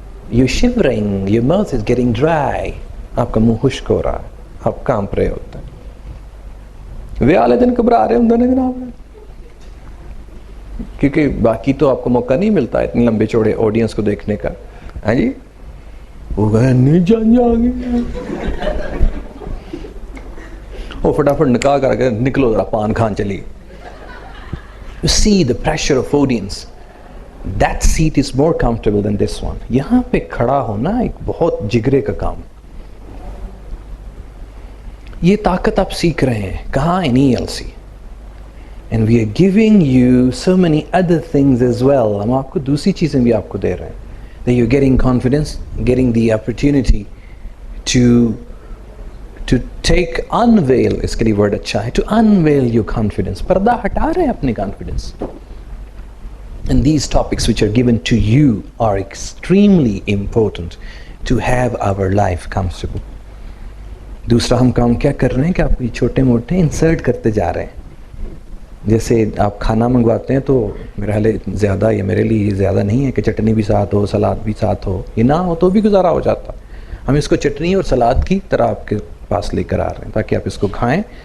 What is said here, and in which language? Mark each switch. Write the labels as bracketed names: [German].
[English] You're shivering, your mouth is getting dry. [Urdu] آپ کا منہ خشک ہو رہا ہے, آپ کانپ رہے ہوتے ہیں. وہ والے دن گھبرا رہے ہوتے ہیں جناب, کیونکہ باقی تو آپ کو موقع نہیں ملتا اتنے لمبے چوڑے آڈینس کو دیکھنے کا. ہاں جی, وہ گئے نہیں جان جا گئے, وہ فٹافٹ نکاح کر کے نکلو ذرا پان کھان چلی. [English] You see the pressure of audience. That seat is more comfortable than this one. [Urdu] یہاں پہ کھڑا ہونا ایک بہت جگرے کا کام. یہ طاقت آپ سیکھ رہے ہیں کہاں؟ in ELC. [English] And we are giving you so many other things as well. [Urdu] ہم آپ کو دوسری چیزیں بھی آپ کو دے رہے ہیں. [English] That you're getting confidence, getting the opportunity to take, unveil, [Urdu] اس کے لیے ورڈ اچھا ہے, [English] to unveil your confidence. [Urdu] پردہ ہٹا رہے ہیں اپنے confidence. [English] And these topics which are given to you are extremely important to have our life comfortable. [Urdu] دوسرا ہم کام کیا کر رہے ہیں کہ آپ یہ چھوٹے موٹے انسرٹ کرتے جا رہے ہیں. جیسے آپ کھانا منگواتے ہیں تو میرا حال زیادہ, یا میرے لیے یہ زیادہ نہیں ہے کہ چٹنی بھی ساتھ ہو, سلاد بھی ساتھ ہو. یہ نہ ہو تو بھی گزارا ہو جاتا. ہم اس کو چٹنی اور سلاد کی طرح آپ کے پاس لے کر آ رہے ہیں تاکہ آپ اس کو کھائیں.